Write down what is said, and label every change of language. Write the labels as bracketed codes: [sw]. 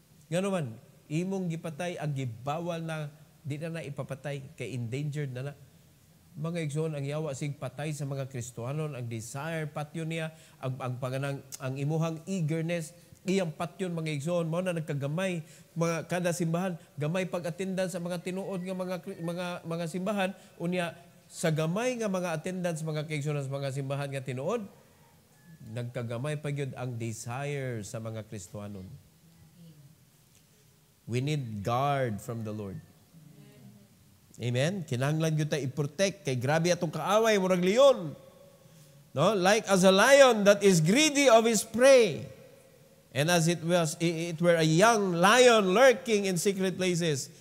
[ceb] Nga naman, imong gipatay ang gibawal na di na ipapatay kay endangered na. Mga igsoon, ang yawa sig patay sa mga Kristohanon, ang desire patyon niya, ang imuhang eagerness, iyang patyon, mga igsoon, mao na nagkagamay mga kada simbahan, gamay pag-attendance sa mga tinuod nga mga simbahan, unya sa gamay nga mga attendance, mga kaigsunan sa mga simbahan nga tinuod, nagkagamay pa gyud ang desire sa mga Kristohanon. [en] We need guard from the Lord. Amen? [ceb] Kinahanglan gyud ta i-protect kay grabe atong kaaway murag leon. No? [en] Like as a lion that is greedy of his prey. And as it were a young lion lurking in secret places.